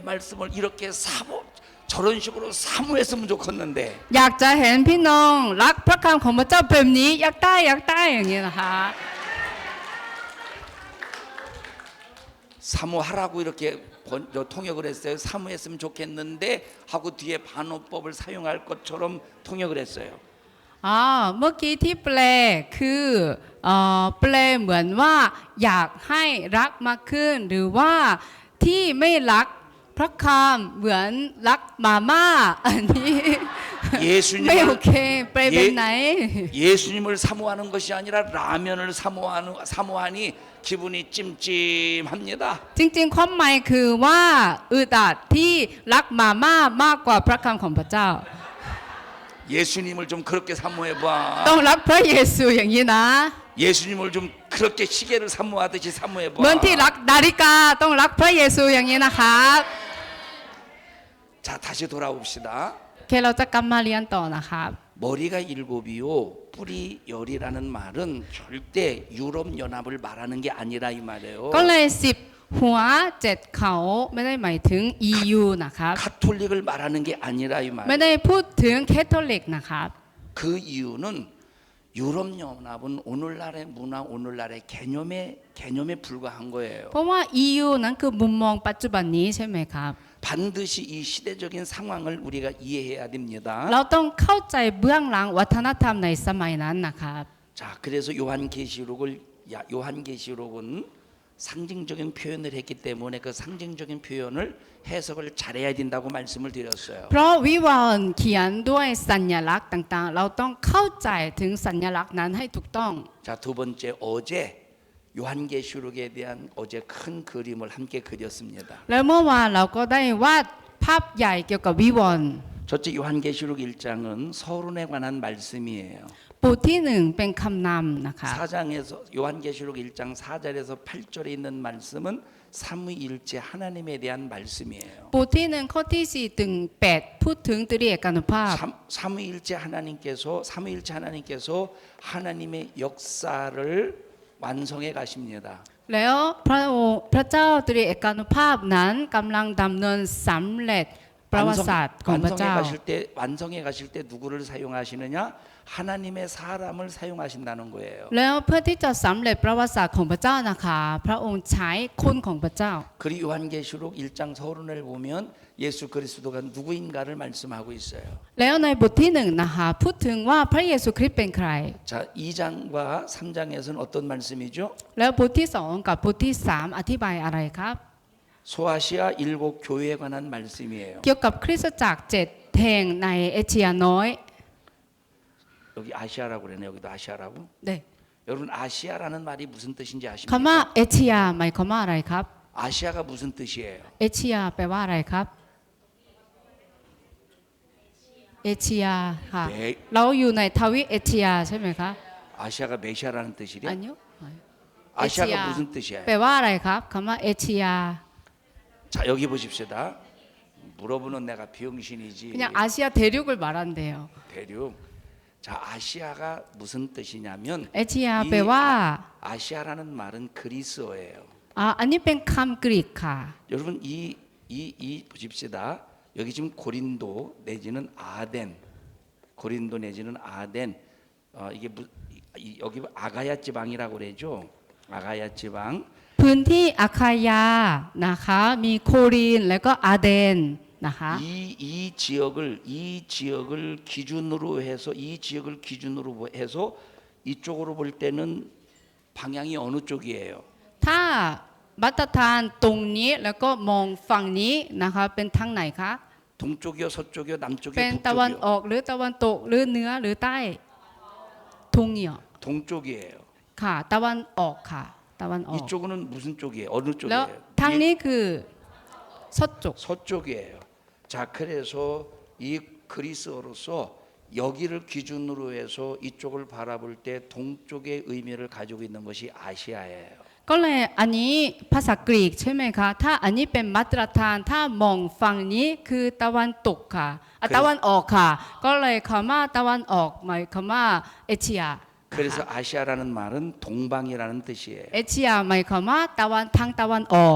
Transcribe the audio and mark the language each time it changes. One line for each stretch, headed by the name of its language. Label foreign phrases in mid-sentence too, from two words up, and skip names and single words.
Korean: 말씀을 이렇게 저런 식으로 사모했으면 좋겠는데
Thai: อยากจะเห็นพี่น้องรักพระคำของพระเจ้าแบบนี้อยากได้อย่างนี้นะคะ
Korean: 사모하라고 이렇게 통역을 했어요. 사모했으면 좋겠는데 하고 뒤에 반어법을 사용할 것처럼 통역을 했어요.
Thai: เมื่อกี้ที่แปลคือแปลเหมือนว่าอยากให้รักมากขึ้น หรือว่าที่ไม่รักพระคำเหมือนรักมาม่าอันนี้ ไม่โอ
Korean: 예수님을
Thai: เคแปลเป็นไหน
Korean: 예수님을 사모하는 것이 아니라 라면을 사모하니 기분이 찜찜합니다.
Thai: จริงๆความหมายคือว่าอึดอัดที่รักมาม่ามากกว่าพระคำของพระเจ้า
Korean: 예수님을 좀 그렇게 사모해
Thai: ต้อง
Korean: 봐.
Thai: รักพระเยซูอย่างนี้นะ
Korean: 예수님을 좀 그렇게 시계를 사모하듯이 사모해
Thai: เหมือนที่
Korean: 봐.
Thai: รักนาฬิกาต้องรักพระเยซูอย่างนี้นะครับ
Korean: 자, 다시 돌아옵시다.
Thai: โอเคเราจะกลับมาเรียนต่อนะครับ
Korean: 머리가 일곱이요 뿌리 열이라는 말은 절대 유럽 연합을 말하는 게 아니라 이 말이에요.
Thai: ก็เลย10หัว7เขาไม่ได้หมายถึง EU นะครับ
Korean: 카톨릭을 말하는 게 아니라 이
Thai: ไม่
Korean: 말.
Thai: ได้พูดถึงแคทอลิกนะครับ
Korean: 그 이유는 유럽 연합은 오늘날의 문화, 오늘날의 개념에 불과한 거예요.
Thai: เพราะว่า EU นั้นคือมุมมองปัจจุบันนี้ใช่ไหมครับ
Korean: 반드시 이 시대적인 상황을 우리가 이해해야 됩니다.
Thai: เราต้องเข้าใจเบื้องหลังวัฒนธรรมในสมัยนั้นนะครับ
Korean: 자, 그래서 요한계시록은 상징적인 표현을 했기 때문에 그 상징적인 표현을 해석을 잘해야 된다고 말씀을 드렸어요.
Thai: เพราะวิวรณ์เขียนด้วยสัญลักษณ์ต่างๆ เราต้องเข้าใจถึงสัญลักษณ์นั้นให้ถูกต้อง
Korean: 자, 두 번째 어제 요한계시록에 대한 어제 큰 그림을 함께 그렸습니다.
Thai: แล้วเมื่อวานเราก็ได้วาดภาพใหญ่เกี่ยวกับวิวรณ์
Korean: 첫째 요한계시록 1장은 서론에 관한 말씀이에요.
Thai: บทที่1เป็นคำนำนะคะ
Korean: 4장에서 요한계시록 1장 4절에서 8절에 있는 말씀은 삼위일체 하나님에 대한 말씀이에요.
Thai: บทที่1ข้อที่4ถึง8พูดถึงตรีเอกานุภาพ
Korean: 삼위일체 하나님께서 하나님의 역사를 완성해 가십니다.
Thai: แล้วพระเจ้าตรีเอกานุภาพนั้นกำลังดำเนินสำเร็จประวัติศาสตร์ของพระเจ้า
Korean: 완성해 가실 때 누구를 사용하시느냐? 하나님의 사람을 사용하신다는 거예요.
Thai: แล้วเพื่อที่จะสำเร็จประวัติศาสตร์ของพระเจ้านะคะพระองค์ใช้คนของพระเจ้า
Korean: 그리고 요한계시록 1장 서론을 보면 예수 그리스도가 누구인가를 말씀하고 있어요.
Thai: แล้วในบทที่1นะคะพูดถึงว่าพระเยซูคริสต์เป็นใคร
Korean: 자, 2장과 3장에서는 어떤 말씀이죠?
Thai: แล้วบทที่2กับบทที่3อธิบายอะไรครับ
Korean: 소아시아 7 교회에 관한 말씀이에요.
Thai: เกี่ยวกับคริสตจักร7แห่งในเอเชียน้อย
Korean: 여기 아시아라고 그러네. 여기도 아시아라고.
Thai: เด้
Korean: 여러분 아시아라는 말이 무슨 뜻인지
Thai: คำว่า
Korean: 아십니까?
Thai: เอเชียหมายความว่าอะไรครับ
Korean: 아시아가 무슨 뜻이에요?
Thai: เอเชียแปลว่าอะไรครับเอเชียค่ะ
Korean: 네,
Thai: เราอยู่ในทวีปเอเชียใช่ไหมคะ
Korean: 아시아가 메시아라는 뜻이래?
Thai: อันนี้
Korean: 아시아가 에시아. 무슨 뜻이에요?
Thai: แปลว่าอะไรครับคำว่าเอเชีย
Korean: 자, 여기 보십시다. 물어보는 내가 비용신이지. 그냥 아시아 대륙을 말한대요. 대륙. 자, 아시아가 무슨 뜻이냐면
Thai: เอเชีย
Korean: 이
Thai: แปลว่า
Korean: 아시아라는 말은 그리스어예요.
Thai: อันนี้เป็นคำกรีกค่ะ
Korean: 여러분 이 보십시다. 여기 지금 고린도 내지는 아덴. 이게 여기 아가야 지방이라고 그러죠. 아가야 지방.
Thai: พื้นที่อาคายานะคะมีโครินและก็อาเดนนะคะ
Korean: 이 지역을 기준으로 해서 이쪽으로 볼 때는 방향이 어느 쪽이에요?
Thai: ถ้ามาตรฐานตรงนี้แล้วก็มองฝั่งนี้นะคะเป็นทางไหนคะ
Korean: 동쪽이요, 서쪽이요,
Thai: เป็น
Korean: 남쪽이요,
Thai: ตะวันอ
Korean: 북쪽이요?
Thai: อกหรือตะวันตกหรือเหนือหรือใต้ทุ่งเหนี่ยว
Korean: 동쪽이에요.
Thai: ค่ะตะวันออกค่ะตะวันออก
Korean: 이쪽은 무슨 쪽이에요? 어느
Thai: แล้ว
Korean: 쪽이에요?
Thai: ทางนี้คือซดจุก
Korean: 서쪽이에요. 자, 그래서 이 그리스어로서 여기를 기준으로 해서 이쪽을 바라볼 때 동쪽의 의미를 가지고 있는 것이 아시아예요.
Thai: ก็เลยอันนี้ภาษากรีกใช่ไหมคะถ้าอันนี้เป็นมาตรฐานถ้ามองฝั่งนี้คือตะวันตกค่ะตะวันออกค่ะ ก็เลยคำว่าตะวันออกหมายคำว่าเอเชีย
Korean: 그래서 아시아라는 말은 동방이라는 뜻이에요.
Thai: เอเชียหมายความว่าตะวันทางตะวันออก